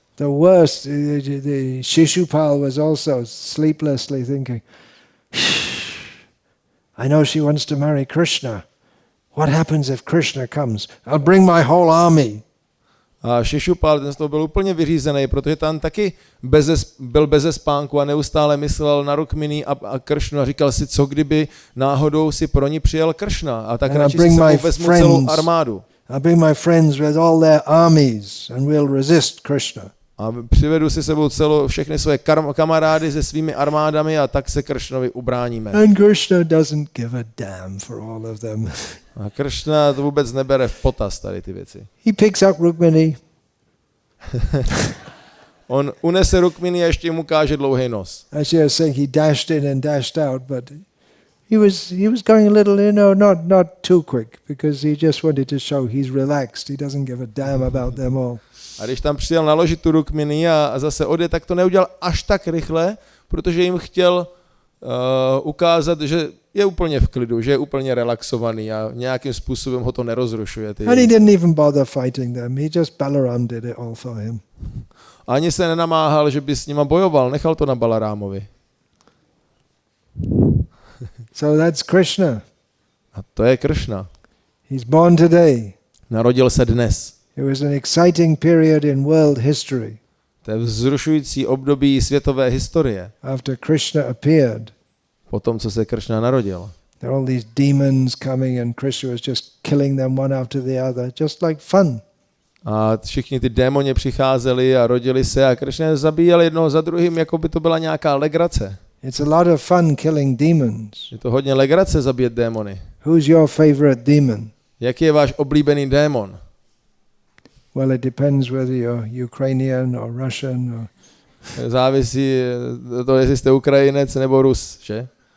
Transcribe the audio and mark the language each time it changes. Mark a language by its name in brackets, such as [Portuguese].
[English] The worst, the Shishupal was also sleeplessly thinking, I know she wants to marry Krishna. What happens if Krishna comes? I'll bring my whole army. [Czech] A Shishupal, ten z toho byl úplně vyřízený, protože tam taky byl beze spánku a neustále myslel na Rukmini a Kršnu a říkal si, co kdyby náhodou si pro ní přijel Kršna a tak radši si sebou vezmu celou armádu. [English] I'll bring my friends with all their armies and we'll resist Krishna. [Czech] A přivedu si sebou všechny své kamarády se svými armádami a tak se Kršnovi ubráníme. [English] And Krishna doesn't give a damn for all of them. [Czech] A Kršna to vůbec nebere v potaz tady ty věci. [English] He picks up Rukmini. [Czech] On unese Rukmini a ještě mu káže dlouhý nos. [English] As you were saying, he dashed in and dashed out, but he was going a little, not too quick, because he just wanted to show he's relaxed. He doesn't give a damn about them all. [Czech] A když tam přijel naložit tu Rukmini a zase odjet, tak to neudělal až tak rychle, protože jim chtěl ukázat, že je úplně v klidu, že je úplně relaxovaný a nějakým způsobem ho to nerozrušuje. [English] And he didn't even bother fighting them. He just Balaram did it all for him. [Czech] Ani se nenamáhal, že by s nima bojoval, nechal to na Balarámovi. [English] So that's Krishna. [Czech] A to je Kršna. [English] He's born today. [Czech] Narodil se dnes. [English] It was an exciting period in world history. [Czech] To je vzrušující období světové historie. [English] After Krishna appeared. [Czech] Po tom, co se Kršna narodil. [English] There are all these demons coming and Krishna was just killing them one after the other, just like fun. [Czech] A všichni ty démoni přicházeli a rodili se a Kršna zabíjel jednoho za druhým, jako by to byla nějaká legrace. [English] It's a lot of fun killing demons. [Czech] Je to hodně legrace zabíjet démony. [English] Who's your favorite demon? [Czech] Jaký je váš oblíbený démon? [English] Well, it depends whether you're Ukrainian or Russian or [Czech] závisí to, jestli jste Ukrajinec nebo Rus, že?